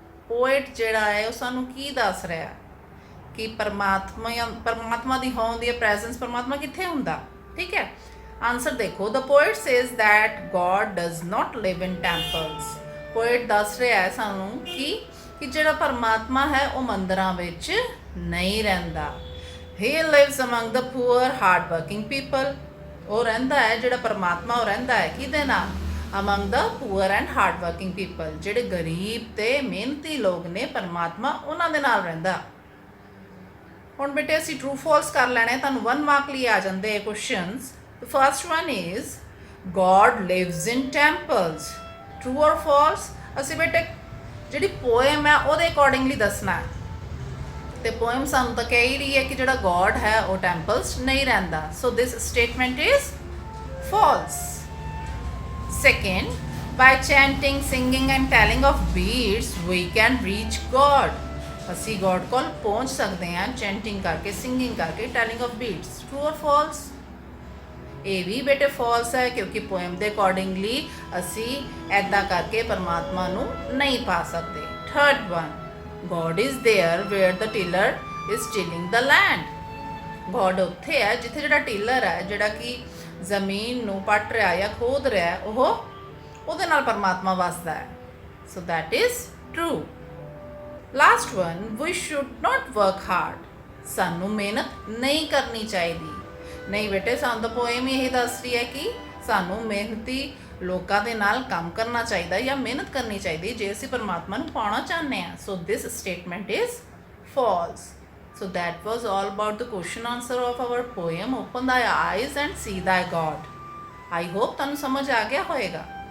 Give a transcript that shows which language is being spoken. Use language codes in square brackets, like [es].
[pa] poet ਜਿਹੜਾ ਹੈ ਉਹ ਸਾਨੂੰ ਕੀ ਦੱਸ ਰਿਹਾ ਕਿ ਪਰਮਾਤਮਾ ਦੀ ਹੋਂਦ ਦੀ ਪ੍ਰੈਜ਼ੈਂਸ, ਪਰਮਾਤਮਾ ਕਿੱਥੇ ਹੁੰਦਾ? ਠੀਕ ਹੈ, ਆਨਸਰ ਦੇਖੋ, [en] the poet says that God does not live in temples। [pa] poet ਦੱਸ ਰਿਹਾ ਹੈ ਸਾਨੂੰ ਕਿ ਜਿਹੜਾ ਪਰਮਾਤਮਾ ਹੈ ਉਹ ਮੰਦਿਰਾਂ ਵਿੱਚ ਨਹੀਂ ਰਹਿੰਦਾ। [en] he lives among the poor hard working people। [pa] ਉਹ ਰਹਿੰਦਾ ਹੈ, ਜਿਹੜਾ ਪਰਮਾਤਮਾ ਉਹ ਰਹਿੰਦਾ ਹੈ ਕਿਹਦੇ ਨਾਲ? [en] among the poor and hard working people। [pa] ਜਿਹੜੇ ਗਰੀਬ ਤੇ ਮਿਹਨਤੀ ਲੋਕ ਨੇ, ਪਰਮਾਤਮਾ ਉਹਨਾਂ ਦੇ ਨਾਲ ਰਹਿੰਦਾ। ਹੁਣ ਬੇਟੇ ਅਸੀਂ ਟਰੂ ਫਾਲਸ ਕਰ ਲੈਣੇ, ਤੁਹਾਨੂੰ 1 ਮਾਰਕ ਲਈ ਆ ਜਾਂਦੇ ਇਹ questions. [en] The first one is God lives in temples. True or false? [pa] ਅਸੀਂ ਬੇਟੇ ਜਿਹੜੀ ਪੋਇਮ ਹੈ ਉਹਦੇ ਅਕੋਰਡਿੰਗਲੀ ਦੱਸਣਾ ਹੈ, ਤੇ ਪੋਇਮ ਸਾਨੂੰ ਤਾਂ ਕਹਿ ਹੀ ਰਹੀ ਹੈ ਕਿ ਜਿਹੜਾ ਗॉड ਹੈ ਉਹ ਟੈਂਪਲਸ ਨਹੀਂ ਰਹਿੰਦਾ। [en] So this statement is false. Second, by chanting, singing and telling of beads, we can reach God। [pa] ਅਸੀਂ ਗॉड ਕੋਲ ਪਹੁੰਚ ਸਕਦੇ ਹਾਂ ਚੈਂਟਿੰਗ ਕਰਕੇ, ਸਿੰਗਿੰਗ ਕਰਕੇ, ਟੈਲਿੰਗ ਆਫ ਬੀਟਸ। ਟਰੂ ਔਰ ਫਾਲਸ? ਇਹ ਵੀ ਬੇਟੇ ਫਾਲਸ ਹੈ, ਕਿਉਂਕਿ ਪੋਇਮ ਦੇ ਅਕੋਰਡਿੰਗਲੀ ਅਸੀਂ ਐਦਾਂ ਕਰਕੇ ਪਰਮਾਤਮਾ ਨੂੰ ਨਹੀਂ ਪਾ ਸਕਦੇ। [en] Third one, God is there where the tiller is tilling the land. [pa] God ਉੱਥੇ ਹੈ ਜਿੱਥੇ ਜਿਹੜਾ ਟਿਲਰ ਹੈ, ਜਿਹੜਾ ਕਿ ਜ਼ਮੀਨ ਨੂੰ ਪੱਟ ਰਿਹਾ ਜਾਂ ਖੋਦ ਰਿਹਾ, ਉਹਦੇ ਨਾਲ ਪਰਮਾਤਮਾ ਵਸਦਾ ਹੈ। [en] So that is true. Last one, we should not work hard. [pa] ਸਾਨੂੰ ਮਿਹਨਤ ਨਹੀਂ ਕਰਨੀ ਚਾਹੀਦੀ। ਨਹੀਂ ਬੇਟੇ, ਸਾਨੂੰ ਤਾਂ ਪੋਇਮ ਹੀ ਇਹ ਦੱਸ ਰਹੀ ਹੈ ਕਿ ਸਾਨੂੰ ਮਿਹਨਤੀ ਲੋਕਾਂ ਦੇ ਨਾਲ ਕੰਮ ਕਰਨਾ ਚਾਹੀਦਾ ਜਾਂ ਮਿਹਨਤ ਕਰਨੀ ਚਾਹੀਦੀ ਜੇ ਅਸੀਂ ਪਰਮਾਤਮਾ ਨੂੰ ਪਾਉਣਾ ਚਾਹੁੰਦੇ ਹਾਂ। [en] So this statement is false. So that was all about the question answer of our poem Open Thy Eyes and See Thy God। I hope [pa] ਤੁਹਾਨੂੰ ਸਮਝ ਆ ਗਿਆ ਹੋਏਗਾ।